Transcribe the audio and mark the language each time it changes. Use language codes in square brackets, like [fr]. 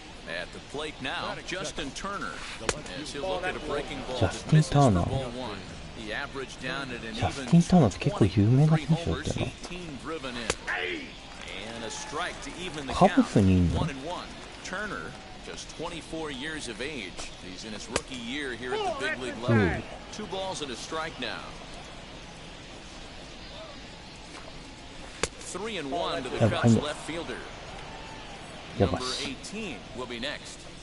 [en] At the plate now, Justin Turner. As he'll look at a breaking ball. [ja] ジャスティン・ターナー。 [en] The average down at an [ja] ジャスティン・ターナーって結構有名な選手だったよな。 [en] 18 driven in. And a strike to even the [ja] カ [en] count. [ja] ブスにいんの？ [en] 1-1. Turner, just 24 years of age. He's in his rookie year here at the big league level. 2 balls and a strike now. 3-1 to the Cubs left fielder. Number 18 will be next.